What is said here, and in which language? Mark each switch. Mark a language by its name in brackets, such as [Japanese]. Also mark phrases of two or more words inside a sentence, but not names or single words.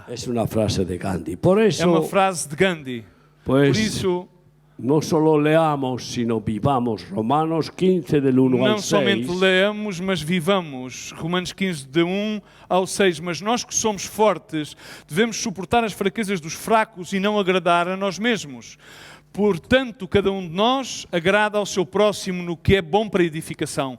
[Spanish] Es una frase de Gandhi. Por [Portuguese] É [Spanish] eso, [Portuguese] uma frase de Gandhi. Por [Spanish] pues, [Portuguese] isso, [Spanish] no solo leamos, sino vivamos. Romanos 15 del 1 [Portuguese] não [Spanish] al 6. [Portuguese] somente leamos, mas vivamos. Romanos 15, de 1 ao 6. Mas nós que somos fortes, devemos suportar as fraquezas dos fracos e não agradar a nós mesmos. Portanto, cada um de nós agrada ao seu próximo no que é bom para a edificação.